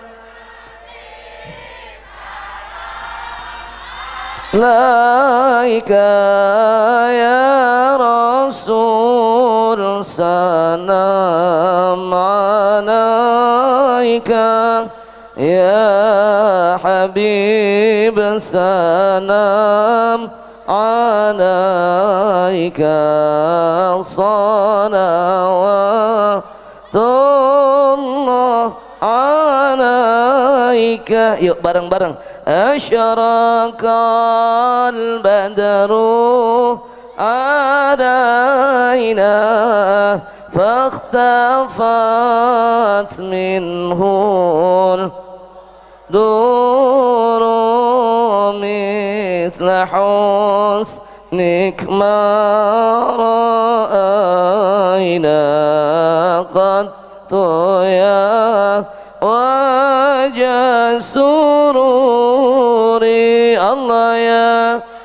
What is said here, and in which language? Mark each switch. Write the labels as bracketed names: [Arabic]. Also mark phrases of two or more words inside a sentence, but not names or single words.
[Arabic] ليك، يا رسول، سلام عليك، يا حبيب، سلام عليك، صلوات الله عليك. [Indonesian] Yuk bareng-bareng. [Arabic] أشرق البدر علينا فاختفت منه ال دور مثل حسنك ما رأينا قط يا وجه سروري الله يا